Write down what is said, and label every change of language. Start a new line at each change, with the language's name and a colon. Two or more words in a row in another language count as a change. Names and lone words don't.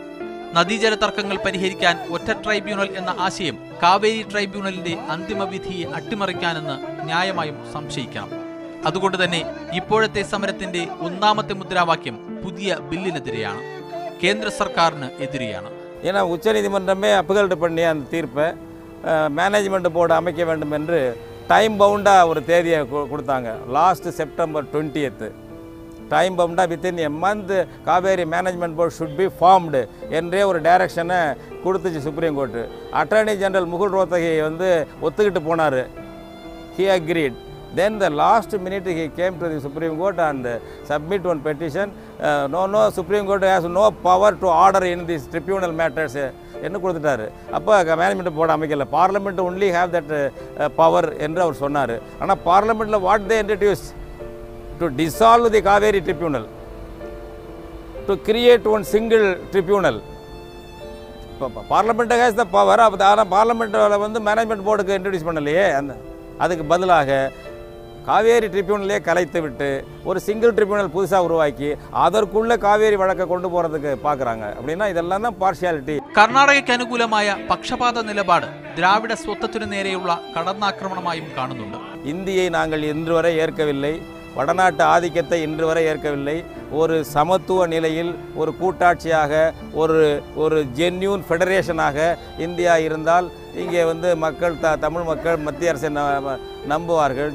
Malayalam: നദീജല തർക്കങ്ങൾ പരിഹരിക്കാൻ ഒറ്റ ട്രൈബ്യൂണൽ എന്ന ആശയം കാവേരി ട്രൈബ്യൂണലിന്റെ അന്തിമ വിധിയെ അട്ടിമറിക്കാനെന്ന് ന്യായമായും സംശയിക്കണം. അതുകൊണ്ട് തന്നെ ഇപ്പോഴത്തെ സമരത്തിന്റെ ഒന്നാമത്തെ മുദ്രാവാക്യം പുതിയ ബില്ലിനെതിരെയാണ്, കേന്ദ്ര സർക്കാരിന് എതിരെയാണ്.
Tamil: ஏன்னா உச்சநீதிமன்றமே அப்ஹல்ட் பண்ணி அந்த தீர்ப்பை
English: management board
Tamil: அமைக்க வேண்டும் என்று
English: time boundaaga
Tamil: ஒரு தேதியை கொடுத்தாங்க.
English: last September 20th time boundaaga within a month Kaveri management board should be formed
Tamil: என்றே ஒரு டைரக்ஷனை கொடுத்துச்சு சுப்ரீம் கோர்ட்டு. அட்டார்னி ஜெனரல் முகுல் ரோத்தகி வந்து ஒத்துக்கிட்டு போனார்.
English: He agreed. Then the last minute he came to the Supreme Court and submit one petition. No, Supreme Court has no power to order in these tribunal matters.
Tamil: என்ன கொடுத்துட்டாரு. அப்போ
English: management board
Tamil: அமைக்கல.
English: parliament only have that power
Tamil: என்று அவர் சொன்னார். ஆனால் பார்லிமெண்ட்டில்
English: what they introduce to dissolve the Kaveri tribunal, to create one single tribunal.
Tamil: இப்போ
English: parliament has the power.
Tamil: ஆனால் பார்லிமெண்ட்டில் வந்து
English: management boardukku
Tamil: இன்ட்ரடியூஸ் பண்ணலையே. அதுக்கு பதிலாக காவேரி ட்ரிபியூனலே கலைத்து விட்டு ஒரு
English: single tribunal
Tamil: புதுசாக உருவாக்கி அதற்குள்ள காவேரி வழக்கை கொண்டு போகிறதுக்கு பார்க்குறாங்க. அப்படின்னா இதெல்லாம் தான் பார்ഷ്യാലിറ്റി.
Malayalam: കർണാടകയ്ക്ക് അനുകൂലമായ പക്ഷപാത നിലപാട് ദ്രാവിഡ സ്വത്വത്തിനു നേരെയുള്ള കടന്നാക്രമണമായും കാണുന്നുണ്ട്.
Tamil: இந்தியை நாங்கள் இன்று வரை ஏற்கவில்லை. வடநாட்டு ஆதிக்கத்தை இன்று வரை ஏற்கவில்லை. ஒரு சமத்துவ நிலையில் ஒரு கூட்டாட்சியாக ஒரு
English: genuine federationaaga
Tamil: இந்தியா இருந்தால் இங்கே வந்து மக்கள் தமிழ் மக்கள் மத்திய அரசை நம்புவார்கள்.